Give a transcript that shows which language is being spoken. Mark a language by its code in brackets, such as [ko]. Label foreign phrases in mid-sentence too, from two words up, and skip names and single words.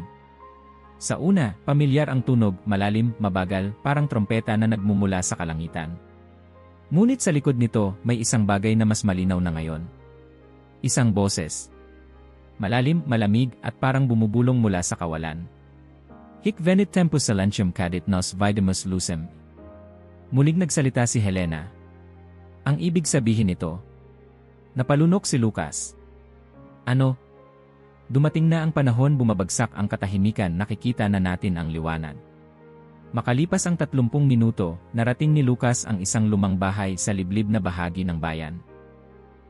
[tl] Sa una, pamilyar ang tunog, malalim, mabagal, parang trompeta na nagmumula sa kalangitan. Ngunit sa likod nito, may isang bagay na mas malinaw na ngayon. Isang boses. Malalim, malamig, at parang bumubulong mula sa kawalan. [la] Hic venit tempus silentium cadit nos vidimus lucem. [tl] Muling nagsalita si Helena. Ang ibig sabihin nito. Napalunok si Lucas. Ano? Dumating na ang panahon, bumabagsak ang katahimikan, nakikita na natin ang liwanag. Makalipas ang 30 minuto, narating ni Lucas ang isang lumang bahay sa liblib na bahagi ng bayan.